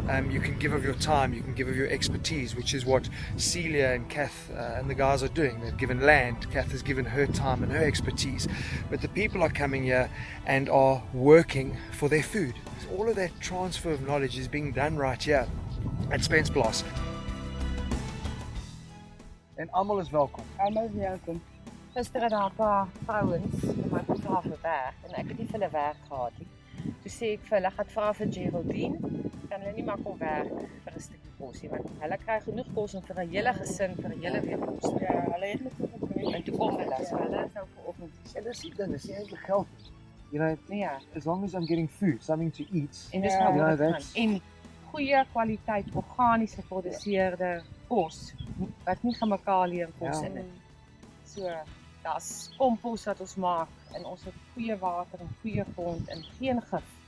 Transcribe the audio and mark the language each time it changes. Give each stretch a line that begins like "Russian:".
English: You can give of your time, you can give of your expertise, which is what Celia and Kath and the guys are doing. They've given land, Kath has given her time and her expertise, but the people are coming here and are working for their food. All of that transfer of knowledge is being done right here at Spence Plaas.
Afrikaans: En almal is welkom. Almal is welkom. Gister het daar 'n paar vrouens vir my gevra vir werk en ek het nie vir hulle werk gehad nie. Toe sê ek vir hulle, gaan vra vir Geraldine, kan hulle nie maar kom werk vir 'n stukkie kos nie, want hulle kry genoeg kos om vir 'n hele gesin vir 'n hele week kos. Ja, hulle het net gekry. En toe kom hulle, so hulle sou vanoggend. En dis die ding, dis nie eintlik geld nie. Ja.
English: As long as I'm getting food, something to eat.
Afrikaans: En dis wat dit gaan. En goeie kwaliteit organiese geproduseerde kos wat nie chemikalie en kos in het. So, daar's kompos wat ons maak en ons het goeie water en goeie grond en geen gif.